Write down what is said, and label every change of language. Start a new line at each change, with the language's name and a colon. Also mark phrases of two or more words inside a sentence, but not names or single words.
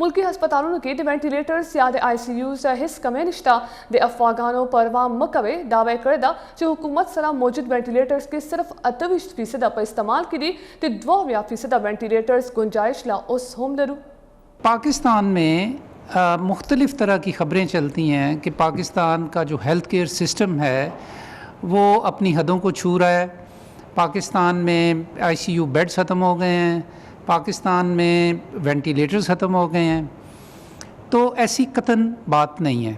Pashto: ملکی هسپتالونو کې د وینټیلیټرز یا د آی سی یوز هیڅ کمی نشته. د افواګانو پروا مه کوئ. دعوی کړې ده چې حکومت سره موجود وینټیلیټرز کې صرف 28% په استعمال کې دي. د 22% وینټیلیټرز گنجائش لا اوس هم لرو.
Urdu: پاکستان میں مختلف طرح کی خبریں چلتی ہیں کہ پاکستان کا جو ہیلتھ کیئر سسٹم ہے وہ اپنی حدوں کو چھو رہا ہے. پاکستان میں آئی سی یو بیڈز ختم ہو گئے ہیں، پاکستان میں وینٹیلیٹرز ختم ہو گئے ہیں. تو ایسی قطعاً بات نہیں ہے.